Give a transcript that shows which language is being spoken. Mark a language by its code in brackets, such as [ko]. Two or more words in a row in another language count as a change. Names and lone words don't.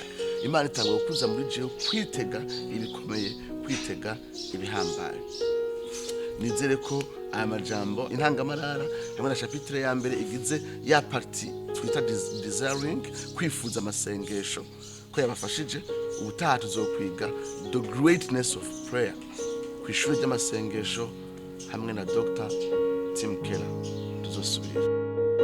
[rn] Imana itangura gukuza muri jewe kwitega ibikomeye, kwitega ibihambaye. Nizere ko aya majambo intangamarara hamwe na chapitre ya mbere igize ya parti twita desiring, kwifuza amasengesho, ko yabafashije. Ubutaha tuzokwiga the greatness of prayer ku ishuri ry'amasengesho hamwe na Dr. Tim Keller. Tuzosubira.